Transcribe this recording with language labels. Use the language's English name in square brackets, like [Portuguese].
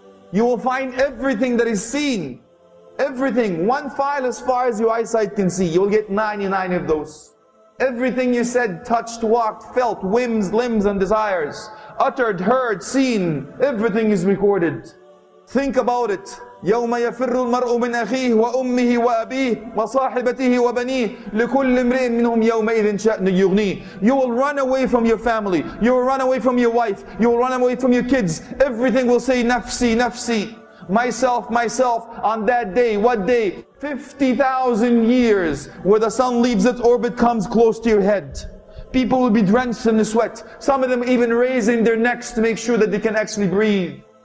[Arabic] You will find everything that is seen. Everything, 1 file as far as your eyesight can see. You'll get 99 of those. Everything you said, touched, walked, felt, whims, limbs and desires, uttered, heard, seen, everything is recorded. Think about it. يوم يفر المرء من أخيه وأمه وأبيه وصاحبته وبنيه لكل امرئ منهم يومئذ شأن يغنيه. [English] You will run away from your family, you will run away from your wife, you will run away from your kids. Everything will say [Arabic] nafsi, nafsi, [English] myself, myself. On that day, what day? 50,000 years, where the sun leaves its orbit, comes close to your head. People will be drenched in the sweat, some of them even raising their necks to make sure that they can actually breathe.